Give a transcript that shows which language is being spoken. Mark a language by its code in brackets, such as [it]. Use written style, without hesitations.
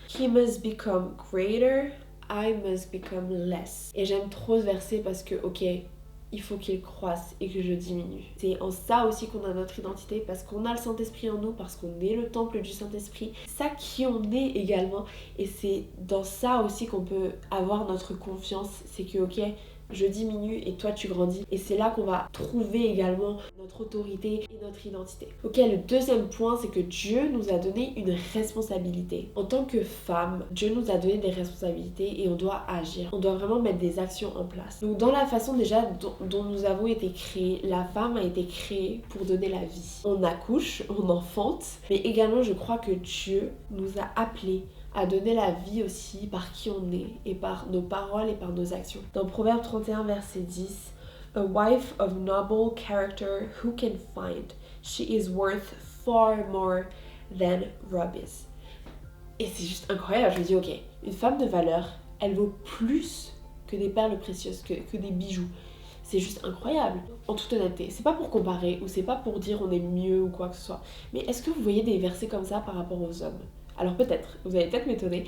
[en] He must become greater, I must become less. [fr] Et j'aime trop ce verset parce que, ok, il faut qu'il croisse et que je diminue. C'est en ça aussi qu'on a notre identité, parce qu'on a le Saint-Esprit en nous, parce qu'on est le temple du Saint-Esprit. C'est ça qui on est également. Et c'est dans ça aussi qu'on peut avoir notre confiance. C'est que, ok, je diminue et toi tu grandis. Et c'est là qu'on va trouver également notre autorité et notre identité. Ok, le deuxième point, c'est que Dieu nous a donné une responsabilité. En tant que femme, Dieu nous a donné des responsabilités et on doit agir. On doit vraiment mettre des actions en place. Donc dans la façon déjà dont nous avons été créés, la femme a été créée pour donner la vie. On accouche, on enfante, mais également je crois que Dieu nous a appelés à donner la vie aussi par qui on est et par nos paroles et par nos actions. Dans Proverbe 31, verset 10, [en] A wife of noble character who can find? She is worth far more than rubies. [fr] Et c'est juste incroyable, je me dis ok, une femme de valeur, elle vaut plus que des perles précieuses, que des bijoux. C'est juste incroyable, en toute honnêteté. C'est pas pour comparer ou c'est pas pour dire on est mieux ou quoi que ce soit. Mais est-ce que vous voyez des versets comme ça par rapport aux hommes ? Alors peut-être, vous allez peut-être m'étonner.